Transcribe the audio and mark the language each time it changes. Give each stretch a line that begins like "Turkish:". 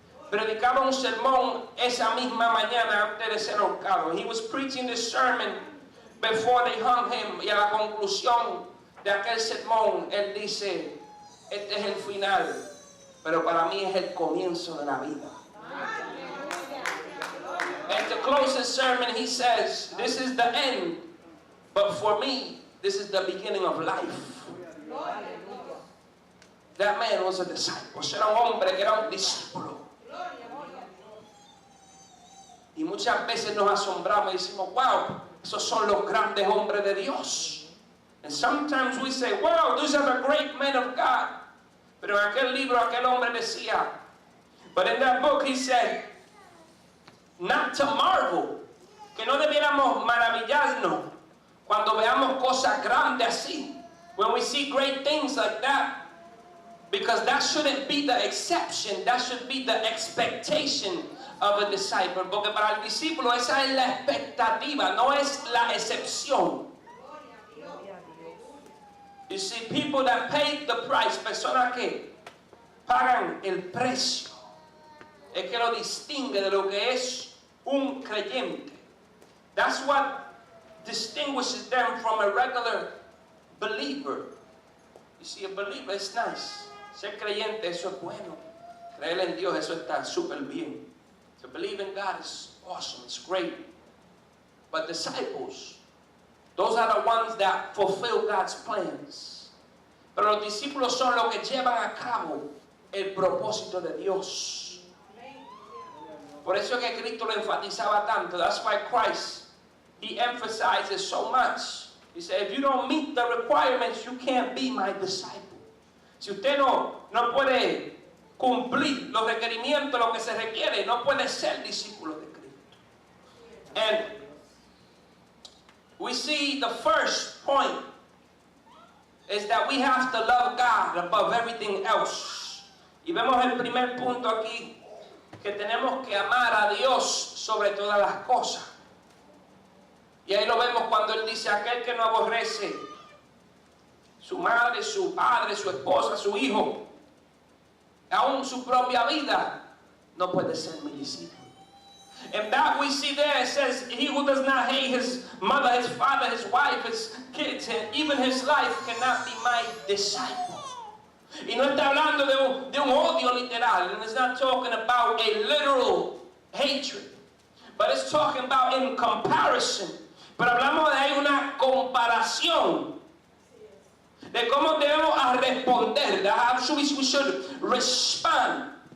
Spanish: Predicaba un sermón esa misma mañana antes de ser ahorcado.
English: He was preaching this sermon before they hung him.
Spanish: Y a la conclusión de aquel sermón, él dice, este es el final, pero para mí es el comienzo de la vida.
English: And to close his sermon, he says, this is the end, but for me, this is the beginning of life. That man was a disciple.
Spanish: Era un hombre que era un discípulo. Y muchas veces nos asombramos y decimos, wow, esos son los grandes hombres de Dios.
English: And sometimes we say, wow, those are the great men of God.
Spanish: Pero en aquel libro, aquel hombre decía,
English: but in that book he said, not to marvel,
Spanish: que no debiéramos maravillarnos cuando veamos cosas grandes así.
English: When we see great things like that. Because that shouldn't be the exception, that should be the expectation of a disciple.
Spanish: Porque para el discípulo esa es la expectativa, no es la excepción.
English: You see, people that pay the price,
Spanish: personas que pagan el precio, es que lo distingue de lo que es un creyente.
English: That's what distinguishes them from a regular believer. You see, a believer is nice.
Spanish: Ser creyente, eso es bueno. Creer en Dios, eso está súper bien.
English: To believe in God is awesome, it's great. But disciples, those are the ones that fulfill God's plans.
Spanish: Pero los discípulos son los que llevan a cabo el propósito de Dios. Por eso es que Cristo lo enfatizaba tanto.
English: That's why Christ, he emphasizes so much. He said, if you don't meet the requirements, you can't be my disciple.
Spanish: Si usted no puede cumplir los requerimientos, lo que se requiere, no puede ser discípulo de Cristo.
English: And we see the first point is that we have to love God above everything else.
Spanish: Y vemos el primer punto aquí, que tenemos que amar a Dios sobre todas las cosas. Y ahí lo vemos cuando él dice, aquel que no aborrece su madre, su padre, su esposa, su hijo, aún su propia vida, no puede ser mi discípulo.
English: And that we see there, it says, he who does not hate his mother, his father, his wife, his kids, and even his life cannot be my disciple.
Spanish: Y no está hablando de un odio literal,
English: and it's not talking about a literal hatred, but it's talking about in comparison.
Spanish: Pero hablamos de ahí una comparación de cómo debemos responder,
English: how we should respond.